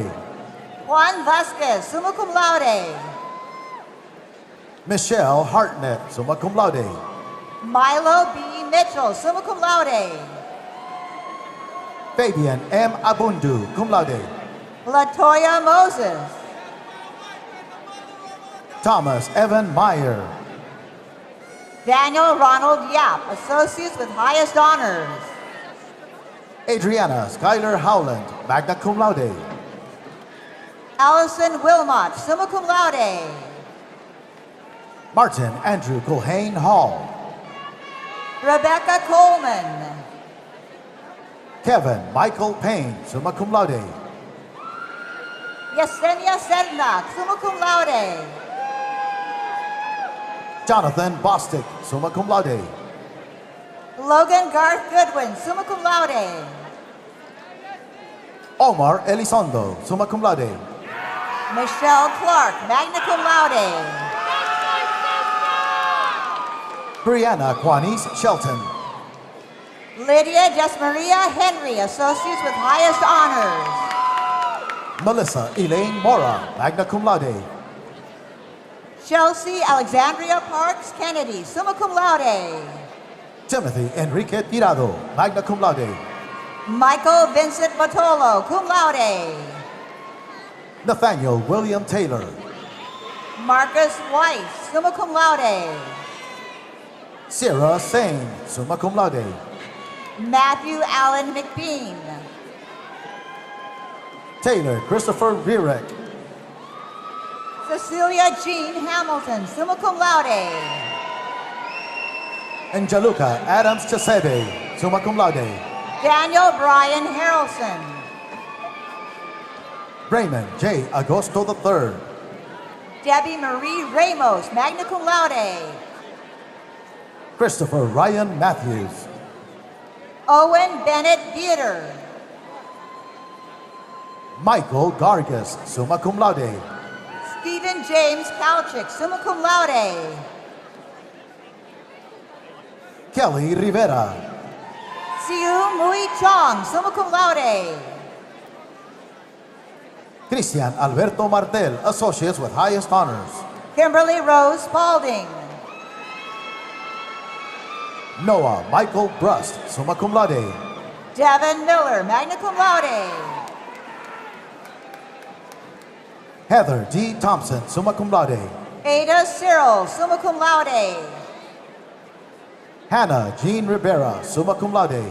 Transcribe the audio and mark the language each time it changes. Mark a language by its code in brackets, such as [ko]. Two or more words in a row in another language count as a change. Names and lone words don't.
[en] Juan Vasquez, [la] summa cum laude. [en] Michelle Hartnett, [la] summa cum laude. [en] Milo B. [la] Mitchell, summa cum laude. [en] Fabian M. Abundu, [la] cum laude. [en] Latoya Moses. Thomas Evan Meyer. Daniel Ronald Yap, associates with highest honors. Adriana Skyler Howland, [la] magna cum laude. [en] Allison Wilmot, [la] summa cum laude. [en] Martin Andrew Culhane Hall. Rebecca Coleman. Kevin Michael Payne, [la] summa cum laude. [en] Yesenia Sednak, [la] summa cum laude. [en] Jonathan Bostic, [la] summa cum laude. [en] Logan Garth Goodwin, [la] summa cum laude. [en] Omar Elizondo, [la] summa cum laude. [en] Michelle Clark, [la] magna cum laude. [en] Brianna Quanice Shelton. Lydia Desmaria Henry, associates with highest honors. Melissa Elaine Mora, [la] magna cum laude. [en] Chelsea Alexandria Parks Kennedy, [la] summa cum laude. [en] Timothy Enrique Tirado, [la] magna cum laude. [en] Michael Vincent Batolo, [la] cum laude. [en] Nathaniel William Taylor. Marcus Weiss, [la] summa cum laude. [en] Sarah Sane, [la] summa cum laude. [en] Matthew Allen McBean. Taylor Christopher Rierek. Cecilia Jean Hamilton, [la] summa cum laude. [en] Angeluca Adams Chesebe, [la] summa cum laude. [en] Daniel Brian Harrelson. Raymond J. Agosto III. Debbie Marie Ramos, [la] magna cum laude. [en] Christopher Ryan Matthews. Owen Bennett Theater. Michael Gargas, [la] summa cum laude. [en] Stephen James Kalchik, [la] summa cum laude. [en] Kelly Rivera. Siu Mui Chong, [la] summa cum laude. [en] Christian Alberto Martel, associates with highest honors. Kimberly Rose Spalding. Noah Michael Brust, [la] summa cum laude. [en] Devin Miller, [la] magna cum laude. [en] Heather D. Thompson, [la] summa cum laude. [en] Ada Cyril, [la] summa cum laude. [en] Hannah Jean Rivera, [la] summa cum laude.